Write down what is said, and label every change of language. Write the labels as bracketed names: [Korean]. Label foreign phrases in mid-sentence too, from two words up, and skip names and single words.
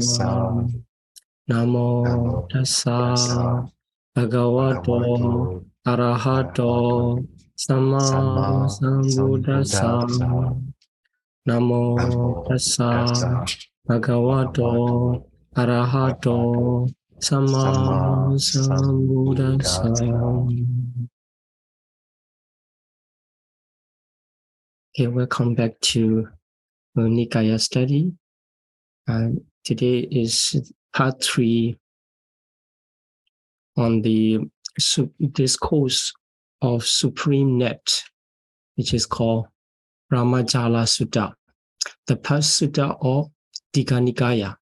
[Pali] Namo tassa bhagavato arahato samma sambuddhassa. Namo tassa bhagavato arahato samma sambuddhassa. [English] Okay, welcome back to Nikāya study. Today is part 3 on the discourse of Supreme Net, which is called Brahmajala Sutta, the first sutta of Nikāya.